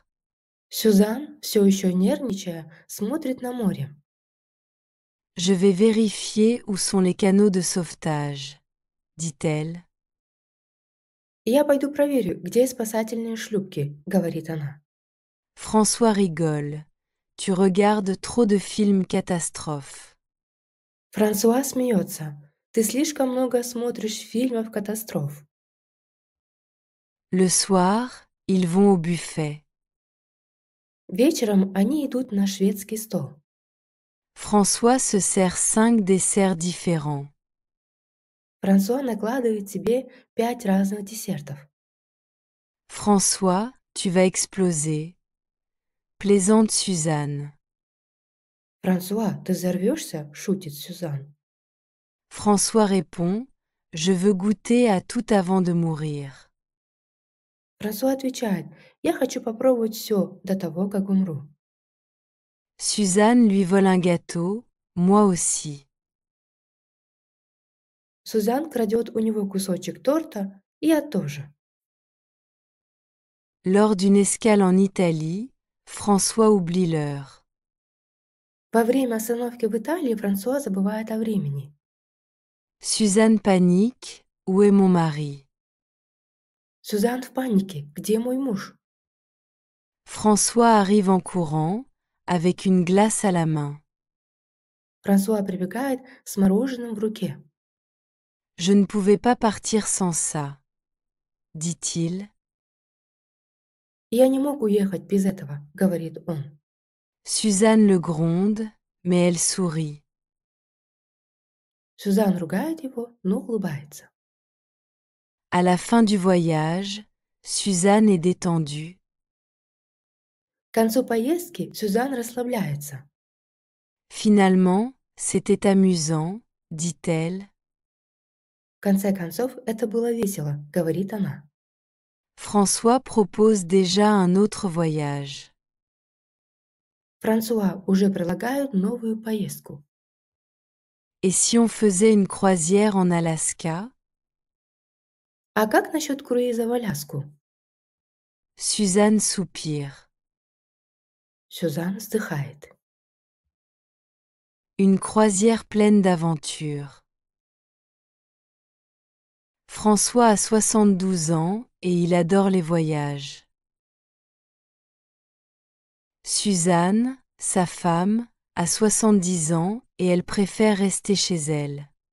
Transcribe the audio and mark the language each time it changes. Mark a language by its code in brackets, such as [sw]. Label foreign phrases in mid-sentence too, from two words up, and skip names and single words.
[ru] Сюзан, все еще нервничая, смотрит на море. [fr] Je vais vérifier où sont les canaux de sauvetage, dit-elle. [ru] «Я пойду проверю, где спасательные шлюпки», — говорит она. [fr] François rigole. Tu regardes trop de films catastrophes. [ru] Франсуа смеется. «Ты слишком много смотришь фильмов катастроф». [fr] Le soir, ils vont au buffet. [ru] Вечером они идут на шведский стол. [fr] François se sert 5 desserts différents. [ru] Франсуа накладывает себе 5 разных десертов. [fr] François, tu vas exploser. Plaisante Suzanne. [ru] «Франсуа, ты взорвешься?» — шутит Сюзан. [fr] François répond, je veux goûter à tout avant de mourir. [ru] Франсуа отвечает: «Я хочу попробовать все до того, как умру». [fr] Suzanne lui vole un gâteau, moi aussi. [ru] Сюзан крадет у него кусочек торта, и я тоже. [fr] Lors d'une escale en Italie, François oublie l'heure. [ru] Во время остановки в Италии Франсуа забывает о времени. [fr] Suzanne panique, où est mon mari? [ru] Сюзан в панике. «Где мой муж?» [fr] François arrive en courant, avec une glace à la main. [ru] Франсуа прибегает с мороженым в руке. [fr] Je ne pouvais pas partir sans ça, dit-il. [ru] «Я не мог уехать без этого», — говорит он. [fr] Suzanne le gronde, mais elle sourit. [ru] Сюзан ругает его, но улыбается. [fr] À la fin du voyage, Suzanne est détendue. [ru] К концу поездки Сюзан расслабляется. [fr] Finalement, c'était amusant, dit-elle. [ru] В конце концов, это было весело, говорит она. [fr] François propose déjà un autre voyage. [ru] Франсуа уже предлагают новую поездку. [fr] Et si on faisait une croisière en Alaska? [ru] А как насчет круиза в Аляску? [fr] Suzanne soupire. [ru] Сюзан вздыхает. [fr] Une croisière pleine d'aventures. François a 72 ans et il adore les voyages. Suzanne, sa femme, a 70 ans et elle préfère rester chez elle.